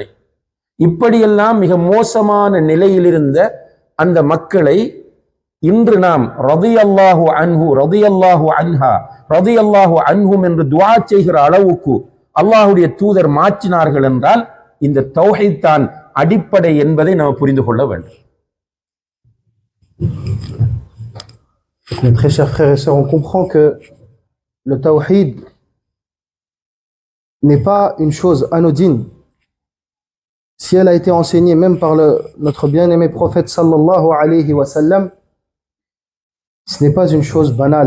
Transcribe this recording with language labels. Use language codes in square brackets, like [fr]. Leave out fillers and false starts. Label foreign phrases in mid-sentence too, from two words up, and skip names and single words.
[ta] இப்படியெல்லாம் மிக மோசமான நிலையில் இருந்த அந்த மக்களை இன்று நாம் [ar] رضي الله عنه, رضي الله عنها, رضي الله عنهم [ta] என்று துஆ செய்கிற அளவுக்கு அல்லாஹுடைய தூதர் மாற்றினார்கள் என்றால் இந்த தௌஹீத் தான் அடிப்படை என்பதை நாம் புரிந்து கொள்ள வேண்டும். [fr] Mes très chers frères et sœurs, on comprend que le tawhid n'est pas une chose anodine. Si elle a été enseignée même par notre bien-aimé prophète [ar] صلى الله عليه وسلم, [fr] ce n'est pas une chose banale.